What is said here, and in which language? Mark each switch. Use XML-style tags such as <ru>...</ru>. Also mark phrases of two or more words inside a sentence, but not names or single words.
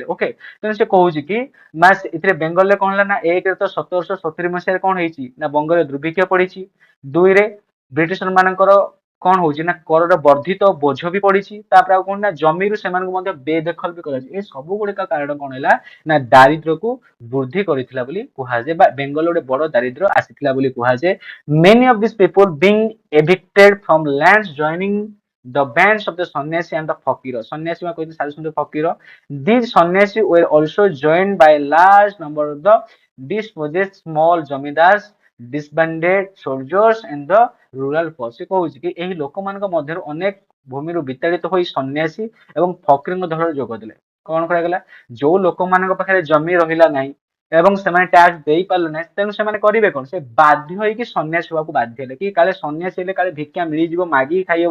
<or>ଓକେ, ତେଣୁ ସେ କହୁଛି କି ନା ଏଥିରେ ବେଙ୍ଗଲରେ କଣ ହେଲା ନା ଏକରେ ତ 1770 ମସିହାରେ କଣ ହେଇଛି ନା ବଙ୍ଗରେ ଦୁର୍ଭିକ୍ଷ ପଡିଛି, ଦୁଇରେ ବ୍ରିଟିଶର ମାନଙ୍କର କଣ ହଉଛି ନା କରର ବର୍ଦ୍ଧିତ ବୋଝ ବି ପଡିଛି, ତାପରେ ଆଉ କଣ ନା ଜମିରୁ ସେମାନଙ୍କୁ ମଧ୍ୟ ବେଦଖଲ ବି କରାଯାଇଛି। ଏ ସବୁ ଗୁଡିକ କାରଣ କଣ ହେଲା ନା ଦାରିଦ୍ର୍ୟକୁ ବୃଦ୍ଧି କରିଥିଲା ବୋଲି କୁହାଯାଏ ବା ବେଙ୍ଗଲ ଗୋଟେ ବଡ ଦାରିଦ୍ର୍ୟ ଆସିଥିଲା ବୋଲି କୁହାଯାଏ।</or> <en>Many of these people being evicted from lands joining the bands of the sannyasi and the fakir।</en> <or>ସନ୍ନ୍ୟାସୀ ବା କହିଲେ ସାଧୁ ସନ୍ଥ ଫକୀର।</or> <en>These sannyasi were also joined by a large number of the dispossessed small ଜମିଦାର, disbanded soldiers and the rural poor।</en> <or>ସେ କହୁଛି କି ଏହି ଲୋକମାନଙ୍କ ମଧ୍ୟରୁ ଅନେକ ଭୂମିରୁ ବିତାଡିତ ହୋଇ ସନ୍ନ୍ୟାସୀ ଏବଂ ଫକୀରଙ୍କ ଦଳରେ ଯୋଗ ଦେଲେ। କଣ କରାଗଲା, ଯୋଉ ଲୋକମାନଙ୍କ ପାଖରେ ଜମି ରହିଲା ନାହିଁ ଏବଂ ସେମାନେ ଟ୍ୟାକ୍ସ ଦେଇ ପାରିଲେ ନାହିଁ, ତେଣୁ ସେମାନେ କରିବେ କଣ, ସେ ବାଧ୍ୟ ହେଇକି ସନ୍ନ୍ୟାସୀ ହବାକୁ ବାଧ୍ୟ ହେଲେ କି କାଳେ ସନ୍ନ୍ୟାସୀ ହେଲେ କାଳେ ଭିକ୍ଷା ମିଳିଯିବ, ମାଗିକି ଖାଇହବ।</or>